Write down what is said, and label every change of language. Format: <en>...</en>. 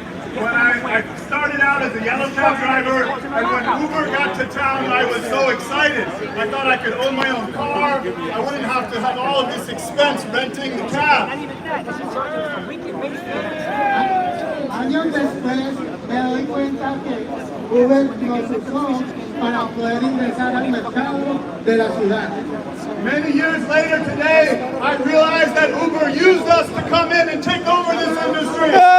<en>When I started out as a yellow cab driver, and when Uber got to town, I was so excited. I thought I could own my own car. I wouldn't have to have all of this expense renting the cab.</en> <es>Años después me doy cuenta que Uber nos usó para poder ingresar al mercado de la ciudad.</es> <en>Many years later today, I realized that Uber used us to come in and take over this industry.</en>